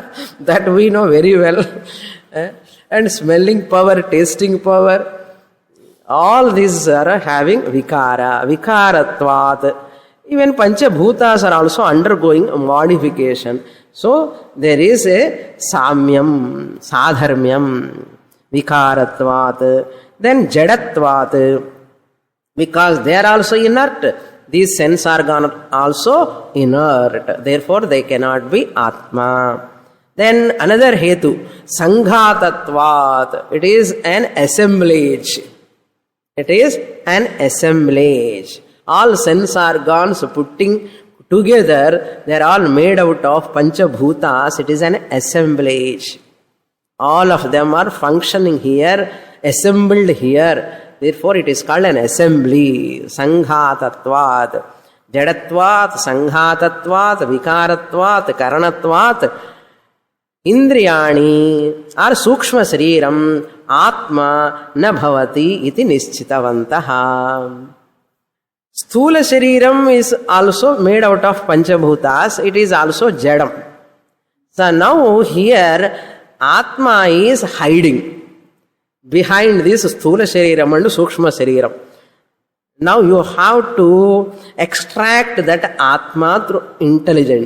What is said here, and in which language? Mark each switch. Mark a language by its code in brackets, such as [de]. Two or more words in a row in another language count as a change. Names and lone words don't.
[en] That we know very well. And smelling power, tasting power, all these are having vikara. Vikaratvat. Even Panchabhutas are also undergoing modification. So there is a [sa] samyam, sadharmyam, vikaratvat. [en] Then jadatvat. Because they are also inert. These sense organs are also inert. Therefore, they cannot be Atma. Then another [sa] hetu, Sanghatatvat. [en] It is an assemblage. It is an assemblage. All sense organs putting together, they are all made out of Panchabhutas. It is an assemblage. All of them are functioning here, assembled here. Therefore, it is called an assembly. Sanghatatvat. [sa] Jadatvat, Sanghatatvat, Vikaratvat, Karanatvat. Indriyani are Sukshma Sariram, Atma na bhavati iti nischitavantaha. Sthula Shariram [en] is also made out of Panchabhutas. It is also Jadam. So now here, Atma is hiding behind this [sa] Sthula Shariram [en] and [sa] Sukshma Shariram. [en] Now you have to extract that Atma through intelligence.